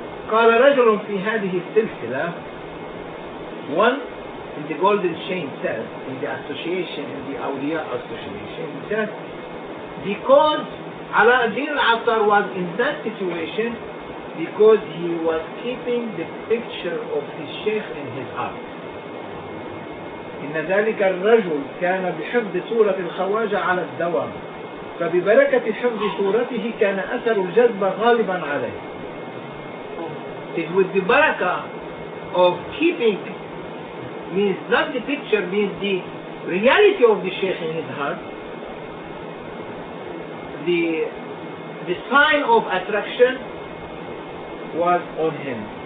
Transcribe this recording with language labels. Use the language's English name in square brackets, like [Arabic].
[Arabic] قال رجل في هذه السلسلة, [English] one in the golden chain says, in the association, in the Awliya association, he says, because Ala ad-Din al-Attar was in that situation, because he was keeping the picture of his sheikh in his heart. [Arabic] إن ذلك الرجل كان بحفظ صورة الخواجة على الدوام، فببركة حفظ صورته كان أثر الجذب غالبا عليه. [English] It's with the barakah of keeping means not the picture, means the reality of the Shaykh in his heart. The sign of attraction was on him.